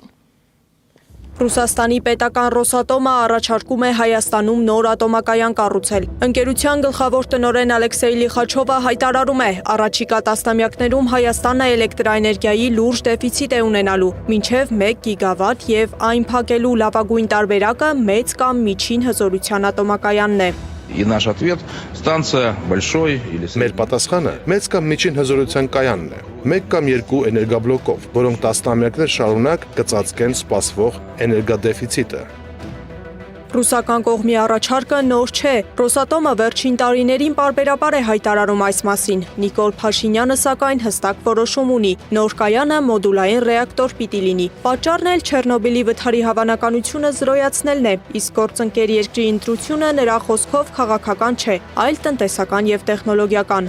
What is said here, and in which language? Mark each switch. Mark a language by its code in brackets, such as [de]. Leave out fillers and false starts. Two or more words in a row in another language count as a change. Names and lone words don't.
[hy] Ռուսաստանի պետական Ռոսատոմը առաջարկում է Հայաստանում նոր ատոմակայան կառուցել։ Ընկերության գլխավոր տնօրեն Ալեքսեյ Լիխաչովը հայտարարում է, առաջիկա տասնամյակներում Հայաստանը էլեկտրաէներգիայի լուրջ դեֆիցիտ է ունենալու, մինչև 1 գիգավատ եւ այն փակելու լավագույն տարբերակը մեծ կամ միջին հզորության ատոմակայանն է։ [ru] И наш ответ – станция большой или [hy] Մեր պատասխանը մեծ կամ միջին հզորության կայանն է, 1 կամ 2 էներգաբլոկով, որոնք տասնամյակներ շարունակ կծածկեն սպասվող էներգադեֆիցիտը։ Ռուսական կողմի առաջարկը նոր չէ։ Ռոսատոմը վերջին տարիներին պարբերաբար է հայտարարում այս մասին։ Նիկոլ Փաշինյանը սակայն հստակ որոշում ունի։ Նոր կայանը մոդուլային ռեակտոր պիտի լինի։ Պատճառն էլ Չեռնոբիլի վթարի հավանականությունը զրոյացնելն է, իսկ գործընկեր երկրի ընտրությունը նրա խոսքով քաղաքական չէ, այլ տնտեսական եւ տեխնոլոգիական։